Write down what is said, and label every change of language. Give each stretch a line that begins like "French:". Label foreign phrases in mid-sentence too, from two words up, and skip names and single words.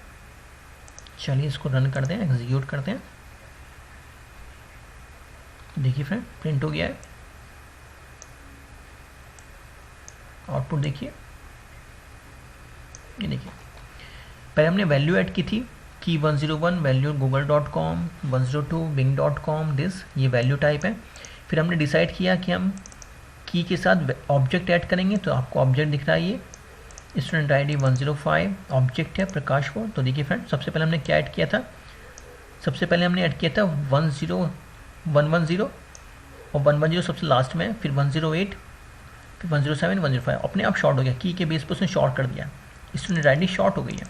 Hindi: चलिए इसको रन करते हैं, एग्जीक्यूट करते हैं। देखिए फ्रेंड, प्रिंट हो गया है। आउटपुट देखिए, ये देखिए। पहले हमने
English: value add
Hindi: की थी, की 101 वैल्यू google.com, 102 bing.com, दिस ये
English: value type
Hindi: है। फिर हमने डिसाइड किया कि हम की के साथ ऑब्जेक्ट ऐड करेंगे, तो आपको ऑब्जेक्ट दिख रहा है ये
English: student ID
Hindi: 105 ऑब्जेक्ट है प्रकाश को। तो देखिए फ्रेंड, सबसे पहले हमने क्या ऐड किया था, सबसे पहले हमने ऐड किया था 110 और 110 सबसे लास्ट में, फिर 108, फिर 107, 105 अपने आप शॉर्ट हो गया, की के बेस पर उसने शॉर्ट कर दिया,
English: student ID
Hindi: शॉर्ट हो गई है।